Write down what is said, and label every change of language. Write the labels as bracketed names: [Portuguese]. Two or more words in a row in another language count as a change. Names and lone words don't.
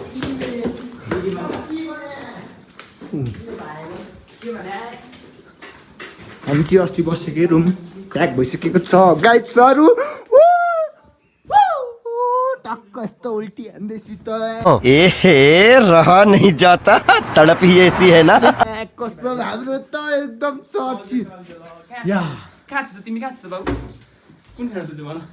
[Nepali] हामी चाहिँ अस्ति बसेकै रुम प्याक भइसकेको छ गाइजहरू। टक्क यस्तो उल्टी हान्दैछु त [Hindi] एहे रहा नहीं जाता तड़प ही ऐसी है ना। [Nepali] कस्तो हाम्रो त एकदम चर्चित या कहाँ छ तिमी कहाँ छ बाबु कुन ठाउँ छ भन